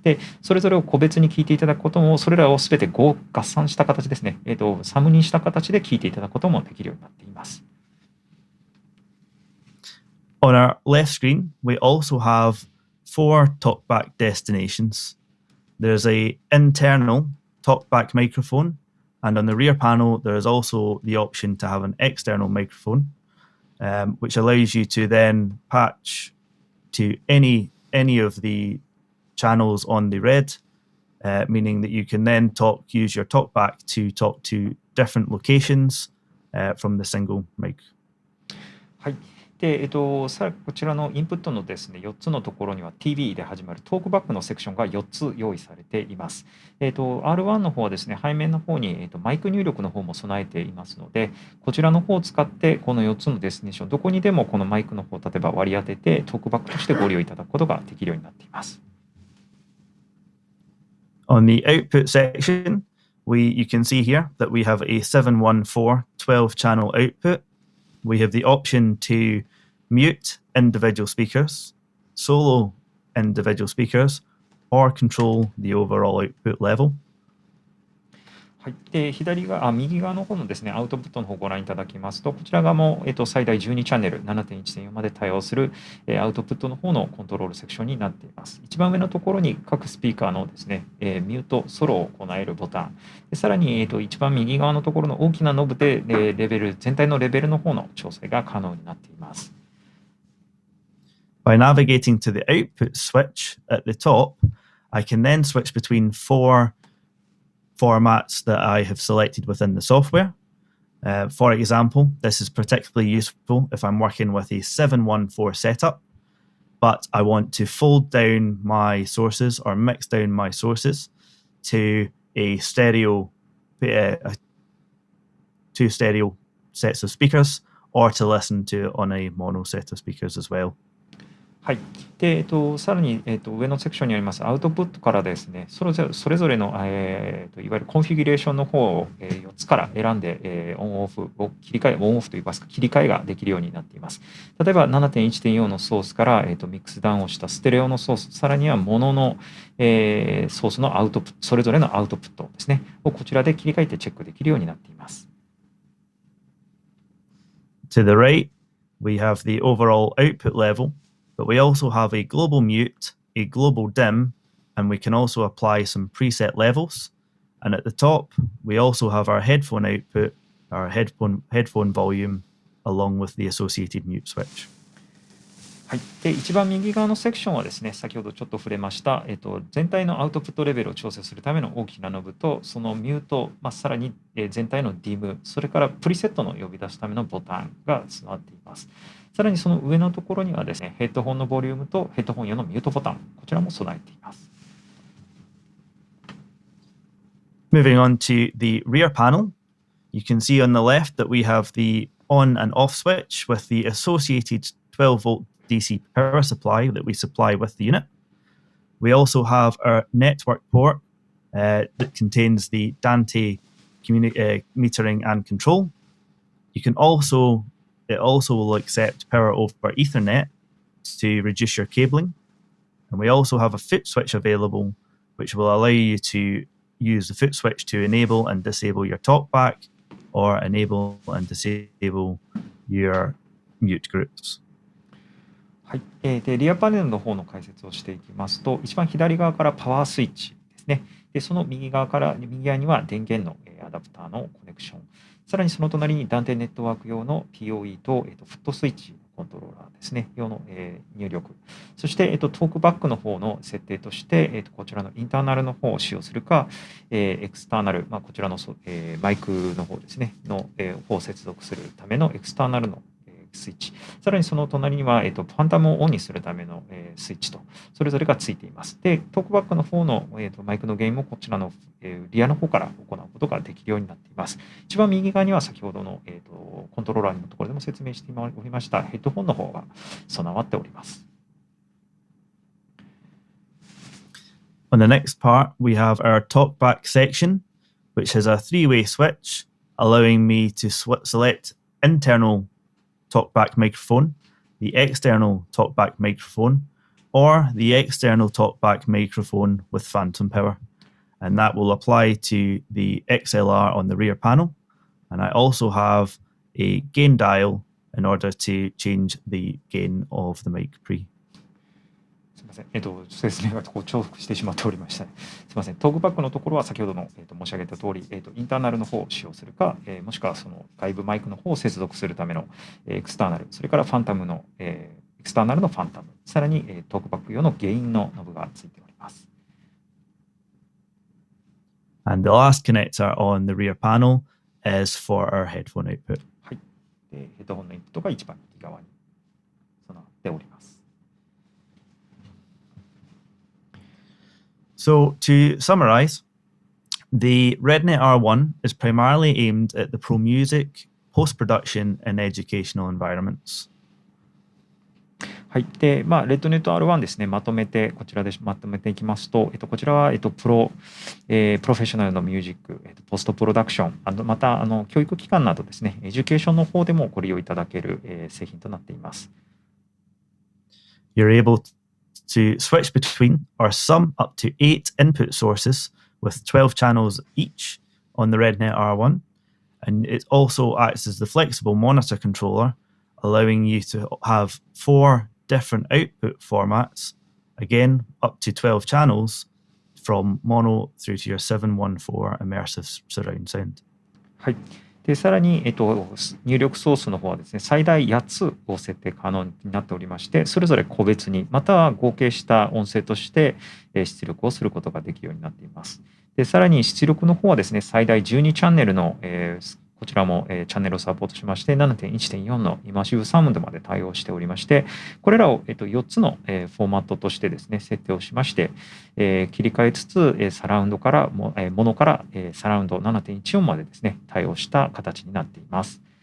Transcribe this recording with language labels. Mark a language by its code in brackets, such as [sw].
[ja] で、それぞれを個別に聞いていただくことも、それらをすべて合算した形ですね、サムにした形で聞いていただくこともできるようになっています。 [en] On our left screen, we also have 4 Talkback destinations. There's an internal Talkback microphone, and on the rear panel, there is also the option to have an external microphone, which allows you to then patch to any of the channels on the RED, meaning that you can then use your Talkback to talk to different locations from the single mic. [ja] はい。で、こちらのインプットのですね、4つのところには TV で始まるトークバックのセクションが4つ用意されています。 R1 の方はですね、背面の方に、マイク入力の方も備えていますので、こちらの方を使ってこの4つのデスティネーション、どこにでもこのマイクの方、例えば割り当ててトークバックとしてご利用いただくことができるようになっています。 [en] On the output section, you can see here that we have a 714 12-channel output. We have the option to mute individual speakers, solo individual speakers, or control the overall output level. [ja] はい。で、右側の方のですね、アウトプットの方をご覧いただきますと、こちら側も、最大12チャンネル 7.1.4 まで対応する、アウトプットの方のコントロールセクションになっています。一番上のところに各スピーカーのですね、ミュート、ソロを行えるボタン。でさらに、一番右側のところの大きなノブで、全体のレベルの方の調整が可能になっています。 [en] By navigating to the output switch at the top, I can then switch between 4 formats that I have selected within the software. For example, this is particularly useful if I'm working with a 714 setup, but I want to fold down my sources or mix down my sources to two stereo sets of speakers, or to listen to on a mono set of speakers as well. [ja] はい。で、さらに、上のセクションにありますアウトプットからですね、それぞれの、いわゆるコンフィギュレーションの方を、4つから選んで、オンオフといいますか、切り替えができるようになっています。例えば 7.1.4 のソースから、ミックスダウンをしたステレオのソース、さらにはモノの、ソースのアウトプット、それぞれのアウトプットですね、をこちらで切り替えてチェックできるようになっています。 [en] To the right, we have the overall output level.But we also have a global mute, a global dim, and we can also apply some preset levels. And at the top, we also have our headphone output, our headphone volume, along with the associated mute switch. [ja] はい、で一番右側のセクションはですね、先ほどちょっと触れました、全体のアウトプットレベルを調整するための大きなノブと、そのミュート、さらに全体のディム、それからプリセットの呼び出すためのボタンが備わっています。さらにその上のところにはですね、ヘッドホンのボリュームとヘッドホン用のミュートボタン、こちらも備えています。 [en] Moving on to the rear panel, you can see on the left that we have the on and off switch with the associated 12-volt DC power supply that we supply with the unit. We also have our network port that contains the Dante metering and control, It also will accept power over Ethernet to reduce your cabling. And we also have a foot switch available, which will allow you to use the foot switch to enable and disable your talkback or enable and disable your mute groups. [ja] はい、でリアパネルの方の解説をしていきますと、一番左側からパワースイッチですね。でその右側には電源のアダプターのコネクション。さらにその隣に断点ネットワーク用の PoE と、フットスイッチコントローラーですね、用の、入力。そして、トークバックの方の設定として、こちらのインターナルの方を使用するか、エクスターナル、こちらの、マイクの方ですね、の、方を接続するためのエクスターナルのスイッチ。さらにその隣には、ファンタムをオンにするための、スイッチと、それぞれがついています。で、トークバックの方の、マイクのゲインもこちらの、リアの方から行うことができるようになっています。一番右側には先ほどの、コントローラーのところでも説明しておりましたヘッドホンの方が備わっております。 [en] On the next part, we have our talkback section, which has a three-way switch, allowing me to select internal talkback microphone, the external talkback microphone, or the external talkback microphone with phantom power. And that will apply to the XLR on the rear panel. And I also have a gain dial in order to change the gain of the mic pre. [ja] すみません。説明が重複してしまっておりました。すみません。トークバックのところは先ほどの、申し上げた通り、インターナルの方を使用するか、もしくはその外部マイクの方を接続するための、エクスターナル、それからファンタムの、エクスターナルのファンタム、さらに、トークバック用のゲインのノブがついております。 [en] And the last connector on the rear panel is for our headphone output. [ja] はい。でヘッドホンのインプットが一番右側に備わっております。 [en] So to summarize, the REDNET R1 is primarily aimed at the pro music, post-production, and educational environments. [ja] はい。で、REDNET R1 ですね、こちらでまとめていきますと、こちらは、プロフェッショナルのミュージック、ポストプロダクション、また、教育機関などですね、エデュケーションの方でもご利用いただける、製品となっています。 [en] You're able to switch between or sum up to 8 input sources with 12 channels each on the REDNET R1. And it also acts as the flexible monitor controller, allowing you to have 4 different output formats, again, up to 12 channels from mono through to your 714 immersive surround sound. [ja] はい。で、さらに、入力ソースの方はですね、最大8つを設定可能になっておりまして、それぞれ個別に、または合計した音声として、出力をすることができるようになっています。で、さらに出力の方はですね、最大12チャンネルの、こちらも、チャンネルをサポートしまして、7.1.4 のイマーシブサウンドまで対応しておりまして、これらを、4つの、フォーマットとしてですね、設定をしまして、切り替えつつ、サラウンドからモノから、サラウンド 7.14 までですね、対応した形になっています。